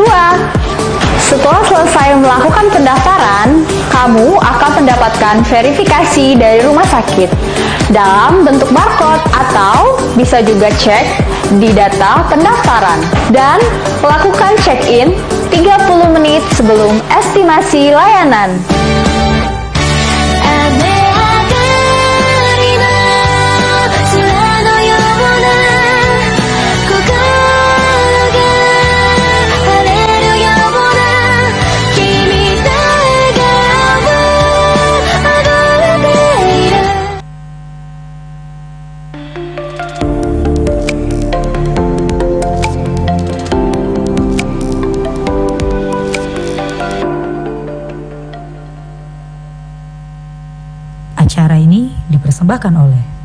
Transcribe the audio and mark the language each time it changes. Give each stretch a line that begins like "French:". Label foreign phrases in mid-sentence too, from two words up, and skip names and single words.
Indonesian: Setelah selesai melakukan pendaftaran, kamu akan mendapatkan verifikasi dari rumah sakit dalam bentuk barcode, atau bisa juga cek di data pendaftaran dan lakukan check-in 30 menit sebelum estimasi layanan.
Japanese: 雨上がりの空のような心が晴れるような君と笑顔あふれている
Indonesian: Acara ini dipersembahkan oleh